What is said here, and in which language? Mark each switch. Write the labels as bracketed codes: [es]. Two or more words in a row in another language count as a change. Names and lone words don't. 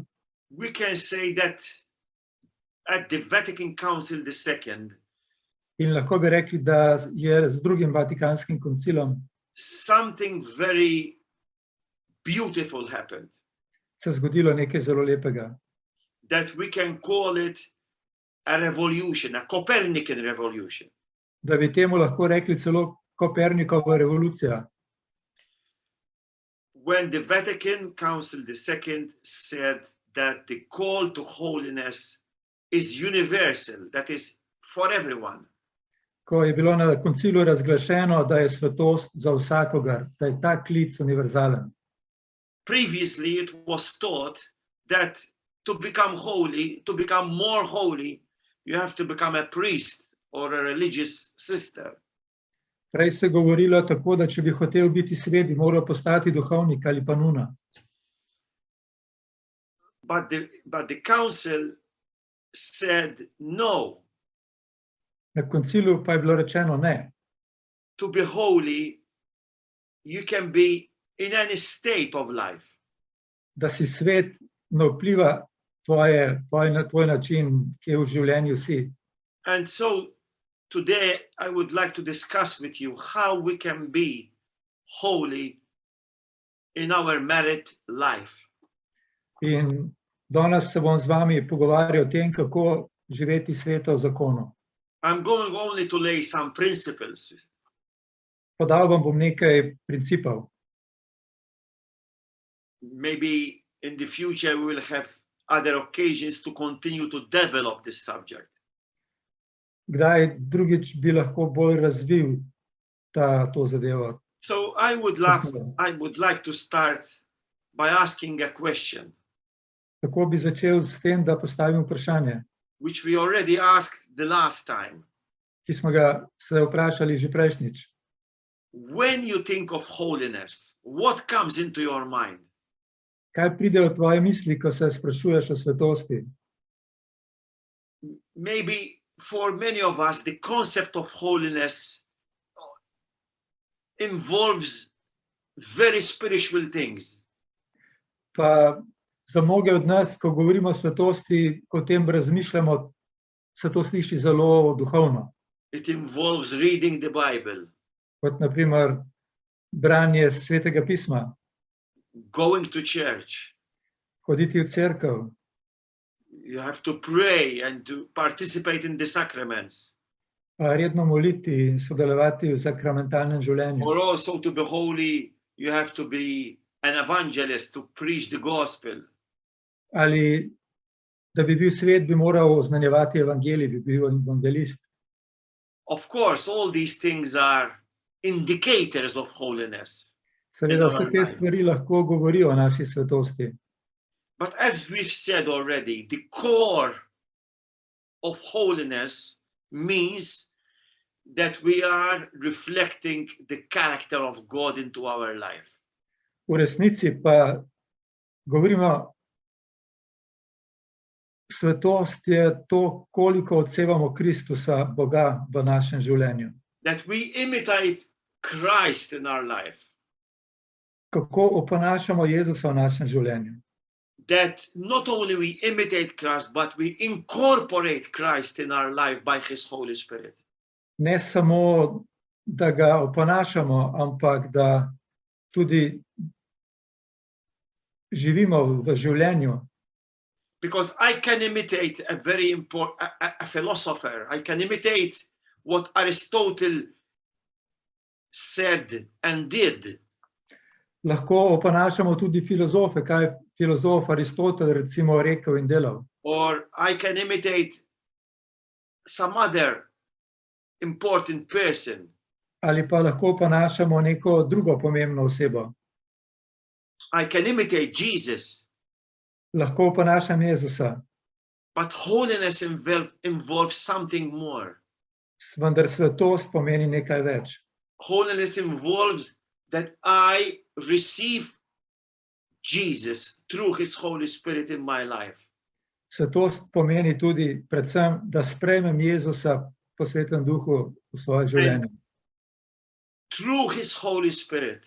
[en] we can say that at the Vatican Council II, [sl] In lahko bi rekli, da je z drugim Vatikanskim koncilom [en] something very beautiful happened, [sl] se zgodilo nekaj zelo lepega. [en] that we can call it a revolution, a Copernican revolution. [sl] Da bi temu lahko rekli celo Kopernikova revolucija. [en] When the Vatican Council II said that the call to holiness is universal, that is for everyone. [sl] Ko je bilo na koncilu razglašeno, da je svetost za vsakogar, da je ta klic univerzalen. [en] Previously, it was taught that to become holy, to become more holy, you have to become a priest or a religious sister. [sl] Prej se je govorilo tako, da če bi hotel biti svet, bi moral postati duhovnik ali pa nuna. [en] But the council said no. [sl] Na koncilu pa je bilo rečeno ne. [en] To be holy, you can be in any state of life. [sl] Da si svet ne vpliva tvoj način, ki je v življenju si. [en] And so today I would like to discuss with you how we can be holy in our married life. [sl] In danes se bom z vami pogovarjal o tem, kako živeti sveto v zakonu. [en] I'm going only to lay some principles. [sl] Podal vam bom nekaj principov. [en] Maybe in the future we will have other occasions to continue to develop this subject. [sl] Kdaj drugič bi lahko bolj razvil to zadevo? [en] So I would like to start by asking a question. [sl] Tako bi začel s tem, da postavim vprašanje, [en] which we already asked the last time. [sl] ki smo ga se vprašali že prejšnjič. [en] When you think of holiness, what comes into your mind? [sl] Kaj pride v tvoje misli, ko se sprašuješ o svetosti? [en] Maybe for many of us, the concept of holiness involves very spiritual things. [sl] Pa za mnoge od nas, ko govorimo o svetosti, ko o tem razmišljamo, se to sliši zelo duhovno. [en] It involves reading the Bible. [sl] Kot na primer branje Svetega pisma. [en] Going to church. [sl] Hoditi v cerkev. [en] You have to pray and to participate in the sacraments. [sl] Redno moliti in sodelovati v sakramentalnem življenju. [en] Or also to be holy, you have to be an evangelist to preach the gospel. [sl] Ali da bi bil svet, bi moral oznanjevati evangelij, bi bil evangelist. [en] Of course, all these things are indicators of holiness. [sl] Seveda vse te stvari lahko govorijo o naši svetosti. [en] But as we've said already, the core of holiness means that we are reflecting the character of God into our life. [sl] V resnici pa govorimo, svetost je to, koliko odsevamo Kristusa, Boga v našem življenju. [en] That we imitate Christ in our life. [sl] Kako oponašamo Jezusa v našem življenju. [en] That not only we imitate Christ, but we incorporate Christ in our life by His Holy Spirit. [sl] Ne samo, da ga oponašamo, ampak da tudi živimo v življenju. [en] Because I can imitate a very important a philosopher. I can imitate what Aristotle said and did. [sl] Lahko oponašamo tudi filozofe, kaj filozof Aristotel recimo rekel in delal. [en] Or I can imitate some other important person. [sl] Ali pa lahko oponašamo neko drugo pomembno osebo. [en] I can imitate Jesus. [sl] Lahko oponašam Jezusa. [en] But holiness involves something more. [sl] Vendar svetost pomeni nekaj več. [en] Holiness involves that I receive Jesus through His Holy Spirit in my life. [sl] Svetost pomeni tudi predvsem, da sprejmem Jezusa po Svetem Duhu v svoje življenje. [en] Through His Holy Spirit.